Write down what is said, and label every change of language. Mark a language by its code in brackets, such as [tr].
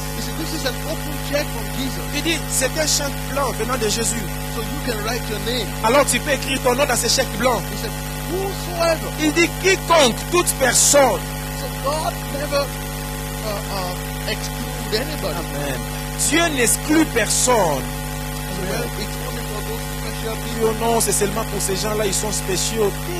[en] you see, this is an open check from Jesus. [fr] Il dit, c'est un chèque blanc venant de Jésus. [en] So you can write your name. [fr] Alors tu peux écrire ton nom dans ce chèque blanc. [en] He said, whosoever. [fr] Il dit, quiconque, toute personne. [en] So God never exclude anybody. [fr] Amen. Dieu n'exclut personne. [en] Well, it's only for those special [fr] Il dit, [en] people. [fr] oh non, c'est seulement pour ces gens-là, ils sont spéciaux.